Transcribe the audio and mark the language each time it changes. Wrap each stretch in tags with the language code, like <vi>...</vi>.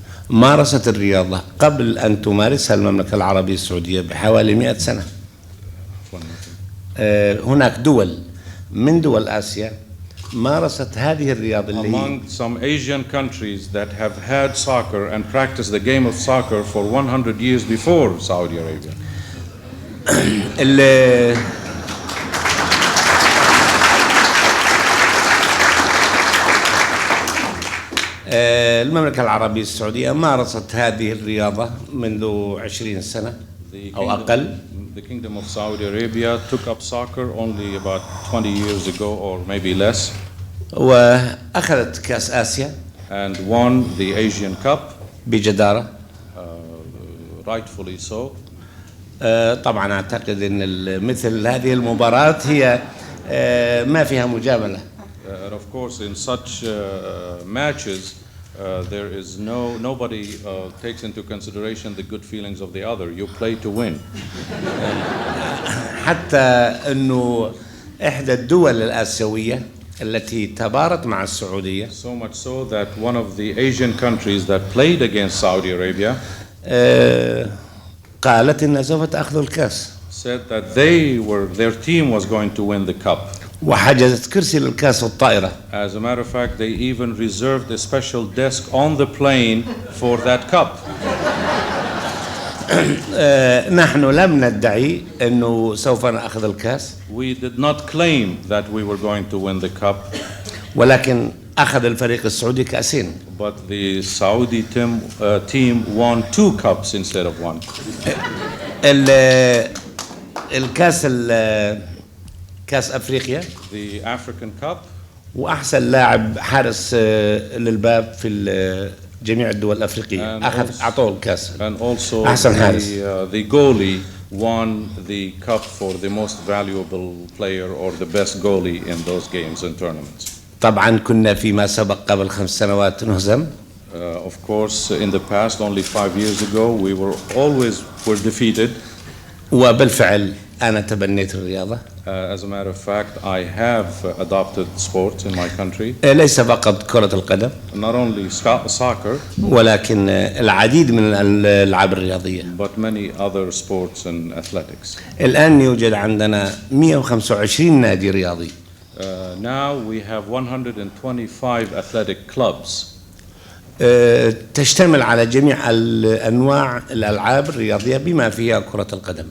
<ar>مارست الرياضة قبل أن تمارسها المملكة العربية السعودية بحوالي 100 سنة. هناك دول من دول آسيا مارست هذه الرياضة اللي</ar> <en>Among some Asian countries that have had soccer and practiced the game of soccer for 100 years before Saudi Arabia.</en> <ar>المملكة العربية السعودية مارست هذه الرياضة منذ 20 سنة أو أقل.</ar> <en>The Kingdom of Saudi Arabia took up soccer only about 20 years ago or maybe less.</en> <ar>وأخذت كأس آسيا</ar> <en>And won the Asian Cup.</en> <ar>بجدارة.</ar> <en>Rightfully so.</en> <ar>طبعا أعتقد أن مثل هذه المباراة هي ما فيها مجاملة.</ar> <en>And of course, in such matches, there is nobody takes into consideration the good feelings of the other. You play to win.</en> <ar>حتى أنه إحدى الدول الآسيوية التي تبارت مع السعودية.</ar> <en>So much so that one of the Asian countries that played against Saudi Arabia</en> <ar>قالت إنها سوف تأخذ الكأس.</ar> <en>Said that their team was going to win the cup.</en> <ar>وحجزت كرسي للكأس والطائرة.</ar> <en>As a matter of fact, they even reserved a special desk on the plane for that cup.</en> <ar>نحن لم ندعي أنه سوف نأخذ الكأس.</ar> <en>We did not claim that we were going to win the cup.</en> <ar>ولكن أخذ الفريق السعودي كأسين.</ar> <en>But the Saudi team won 2 cups instead of 1.</en> <ar>الكأس كأس أفريقيا.</ar> <en>The African Cup.</en> <ar>وأحسن لاعب حارس للباب في جميع الدول الأفريقية أعطوه الكأس.</ar> <en>And also</en> <ar>أحسن حارس.</ar> <en>the goalie won the cup for the most valuable player or the best goalie in those games and tournaments.</en> <ar>طبعا كنا فيما سبق قبل 5 سنوات نهزم.</ar> <en>Of course, in the past, only 5 years ago, we were defeated.</en> <ar>وبالفعل أنا تبنيت الرياضة.</ar> <en>As a matter of fact, I have adopted sports in my country.</en> <ar>ليس فقط كرة القدم.</ar> <en>Not only soccer.</en> <ar>ولكن العديد من الألعاب الرياضية.</ar> <en>But many other sports and athletics.</en> <ar>الآن يوجد عندنا 125 نادي رياضي.</ar> <en>Now we have 125 athletic clubs.</en> <ar>تشتمل على جميع أنواع الألعاب الرياضية بما فيها كرة القدم.</ar>